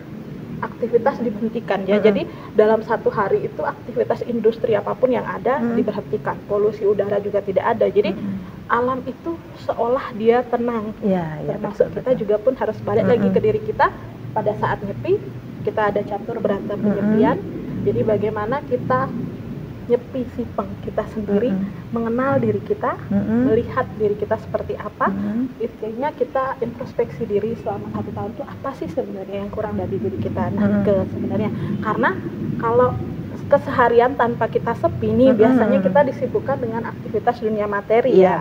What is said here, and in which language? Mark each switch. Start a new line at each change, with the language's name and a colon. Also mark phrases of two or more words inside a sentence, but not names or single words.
Indonesian: Aktivitas diberhentikan ya. Jadi dalam 1 hari itu aktivitas industri apapun yang ada diberhentikan. Polusi udara juga tidak ada. Jadi alam itu seolah dia tenang. Termasuk betul, kita juga pun harus balik lagi ke diri kita pada saat Nyepi. Kita ada catur berata penyepian. Jadi bagaimana kita nyepi sipeng kita sendiri, mengenal diri kita, melihat diri kita seperti apa. Intinya kita introspeksi diri selama 1 tahun itu apa sih sebenarnya yang kurang dari diri kita. Nah, sebenarnya karena kalau keseharian tanpa kita sepi nih, biasanya kita disibukkan dengan aktivitas dunia materi ya.